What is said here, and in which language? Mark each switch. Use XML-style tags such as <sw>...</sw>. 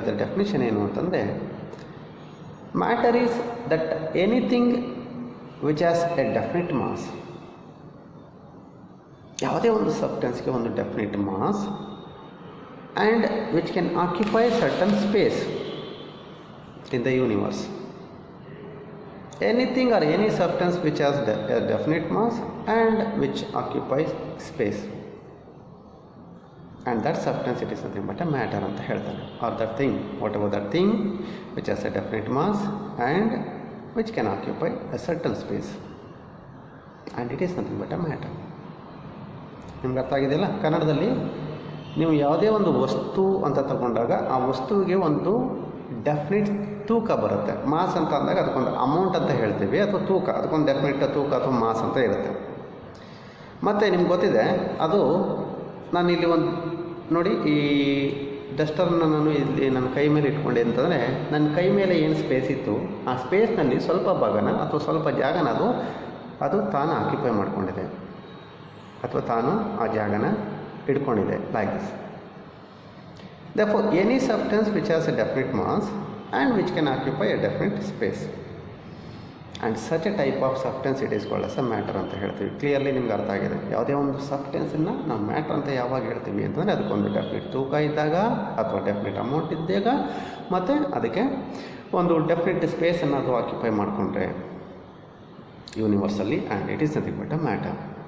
<kn>ಅದರ ಡೆಫಿನೇಷನ್ ಏನು ಅಂತಂದರೆ,</kn> <en>Matter is that anything which has a definite mass.</en> <kn>ಯಾವುದೇ ಒಂದು ಸಬ್ಸ್ಟೆನ್ಸ್ಗೆ ಒಂದು</kn> <en>Definite mass and which can occupy certain space in the universe. Anything or any substance which has a definite mass and which occupies space, and that substance, it is nothing but a matter</en> <kn>anta ಹೇಳ್ತಾರೆ.</kn> <en>Or that thing, whatever that thing which has a definite mass and which can occupy a certain space, and it is nothing but a matter.</en> <kn>ನಿಮ್ಗೆ ಅರ್ಥ ಆಗಿದೆಯಲ್ಲ? ಕನ್ನಡದಲ್ಲಿ ನೀವು ಯಾವುದೇ ಒಂದು ವಸ್ತು ಅಂತ ತಗೊಂಡಾಗ ಆ ವಸ್ತುವಿಗೆ ಒಂದು ಡೆಫಿನಿಟ್ ತೂಕ ಬರುತ್ತೆ. ಮಾಸ್ ಅಂತ ಅಂದಾಗ ಅದಕ್ಕೊಂದು ಅಮೌಂಟ್ ಅಂತ ಹೇಳ್ತೀವಿ, ಅಥವಾ ತೂಕ, ಅದಕ್ಕೊಂದು ಡೆಫಿನಿಟ್ ತೂಕ ಅಥವಾ ಮಾಸ್ ಅಂತ ಇರುತ್ತೆ. ಮತ್ತು ನಿಮ್ಗೆ ಗೊತ್ತಿದೆ, ಅದು ನಾನು ಇಲ್ಲಿ ಒಂದು ನೋಡಿ, ಈ ಡಸ್ಟರ್ನ ನಾನು ಇಲ್ಲಿ ನನ್ನ ಕೈ ಮೇಲೆ ಇಟ್ಕೊಂಡೆ ಅಂತಂದರೆ, ನನ್ನ ಕೈ ಮೇಲೆ ಏನು ಸ್ಪೇಸ್ ಇತ್ತು, ಆ ಸ್ಪೇಸ್ನಲ್ಲಿ ಸ್ವಲ್ಪ ಭಾಗನ ಅಥವಾ ಸ್ವಲ್ಪ ಜಾಗನ ಅದು ತಾನು ಆಕ್ಯುಪೈ ಮಾಡ್ಕೊಂಡಿದೆ, ಅಥವಾ ತಾನು ಆ ಜಾಗನ ಹಿಡ್ಕೊಂಡಿದೆ,</kn> <en>Like this. Therefore, any substance which has a definite mass and which can occupy a definite space, and such a type of substance, it is called as a matter</en> <kn>ಅಂತ ಹೇಳ್ತೀವಿ. ಕ್ಲಿಯರ್ಲಿ ನಿಮ್ಗೆ ಅರ್ಥ ಆಗಿದೆ. ಯಾವುದೇ ಒಂದು ಸಬ್ಸ್ಟೆನ್ಸನ್ನು ನಾವು ಮ್ಯಾಟರ್ ಅಂತ ಯಾವಾಗ ಹೇಳ್ತೀವಿ ಅಂತಂದರೆ, ಅದಕ್ಕೊಂದು ಡೆಫಿನಿಟ್ ತೂಕ ಇದ್ದಾಗ ಅಥವಾ ಡೆಫಿನಿಟ್ ಅಮೌಂಟ್ ಇದ್ದಾಗ, ಮತ್ತು ಅದಕ್ಕೆ ಒಂದು ಡೆಫಿನಿಟ್ ಸ್ಪೇಸನ್ನು ಅದು ಆಕ್ಯುಪೈ ಮಾಡಿಕೊಂಡ್ರೆ ಯೂನಿವರ್ಸಲ್ಲಿ,</kn> <en>And it is nothing but a matter.</en>